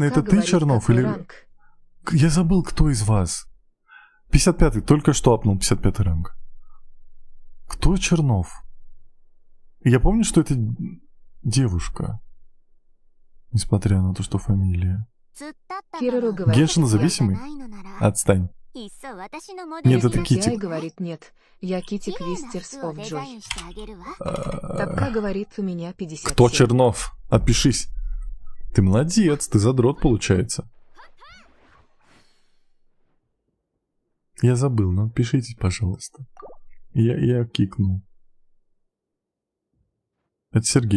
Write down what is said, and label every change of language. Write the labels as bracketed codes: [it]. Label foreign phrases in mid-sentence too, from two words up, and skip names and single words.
[ru] Тапка это ты, говорит, Чернов? какой Или... ранг? Я забыл, кто из вас. 55-й. Только что апнул 55-й ранг. Кто Чернов? Я помню, что это девушка. Несмотря на то, что фамилия. [ja] 突っ立ったま [ru] Кирару [ja] ま [ru] говорит, Геншин я- зависимый? [ja] ないのなら [ru] Отстань. [ja] いっそ私のモデ [ru] Нет, [ja] ル [ru] это [ja] に [ru] Китти. Тиай говорит, нет, я Кити [ja] 綺麗な [ru] Квистерс [ja] 服を [ru] of [ja] デザイ [ru] Joy. [ja] ンしてあげるわ [ru] Тапка говорит, у меня 50. Кто Чернов? Отпишись. Ты молодец, ты задрот, получается. Я забыл, но отпишитесь, пожалуйста. Я кикнул. Это Сергей.